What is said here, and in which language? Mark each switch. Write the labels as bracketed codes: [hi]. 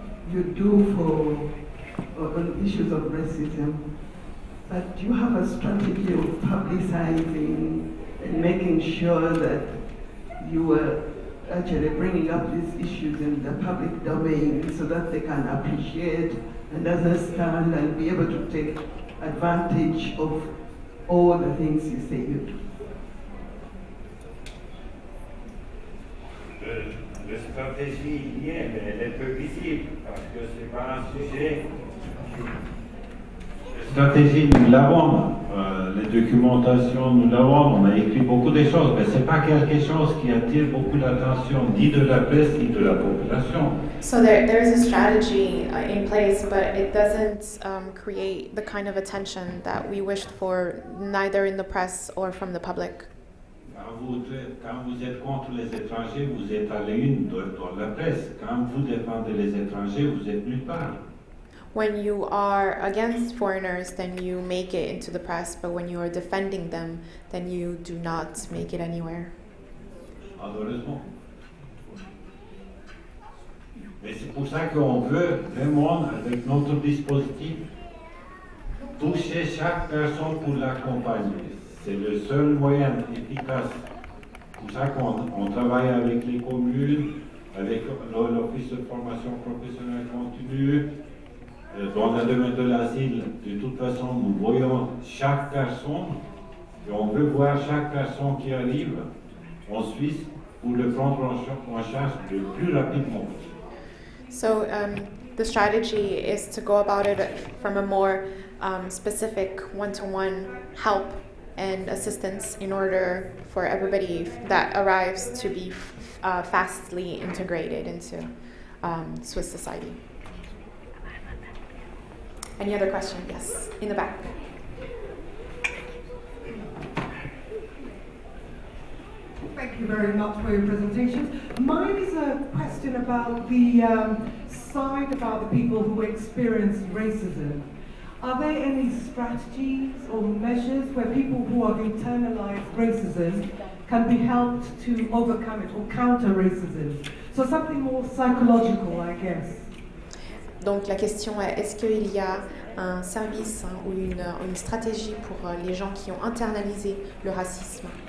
[en] do for on issues of racism, but you have a strategy of publicizing and making sure that you are actually bringing up these issues in the public domain so that they can appreciate and understand and be able to take advantage of all the things you say you do. [fr] La stratégie y est, mais elle est peu visible parce que c'est pas un sujet. La stratégie, nous l'avons, les documentations, nous l'avons, on a écrit beaucoup de choses, mais ce n'est pas quelque chose qui attire beaucoup l'attention, ni de la presse, ni de la population. [en] So there is a strategy in place, but it doesn't create the kind of attention that we wished for, neither in the press or from the public. [fr] Quand vous êtes contre les étrangers, vous êtes à la une dans la presse. Quand vous défendez les étrangers, vous êtes nulle part. [en] When you are against foreigners, then you make it into the press, but when you are defending them, then you do not make it anywhere. [fr] Malheureusement. Mais c'est pour ça qu'on veut vraiment, avec notre dispositif, toucher chaque personne pour l'accompagner. C'est le seul moyen efficace. C'est pour ça qu'on travaille avec les communes, avec l'Office de formation professionnelle continue. Dans le domaine de l'asile, de toute façon, nous voyons chaque personne et on veut voir chaque personne qui arrive en Suisse pour le prendre en charge le plus rapidement. [en] So the strategy is to go about it from a more specific one-to-one help and assistance in order for everybody that arrives to be fastly integrated into Swiss society. Any other question? Yes, in the back. Thank you very much for your presentation. Mine is a question about the side about the people who experience racism. Are there any strategies or measures where people who have internalized racism can be helped to overcome it or counter racism? So something more psychological, I guess. [fr] Donc la question est, est-ce qu'il y a un service ou une stratégie pour les gens qui ont internalisé le racisme?